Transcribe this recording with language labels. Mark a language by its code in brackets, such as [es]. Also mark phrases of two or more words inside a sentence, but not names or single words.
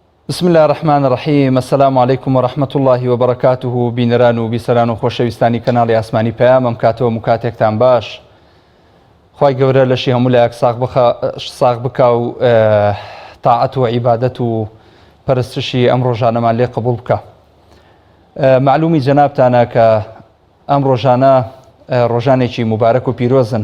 [ar] بسم الله الرحمن الرحيم. السلام عليكم ورحمة الله وبركاته. [ckb] بینەران و بیسەران و خۆشەویستانی کەناڵی ئاسمانی پەیام، ئەم کاتەوە مکاتێکتان باش. خوای گەورە لەشی هەموو لایەک ساغ بکە و تاعەت و عیبادەت و پەرستشی ئەم ڕۆژانەمان لێ قبوڵ بکە. معلومی جەنابتانە کە ئەم ڕۆژانە ڕۆژانێکی مبارەک و پیرۆزن.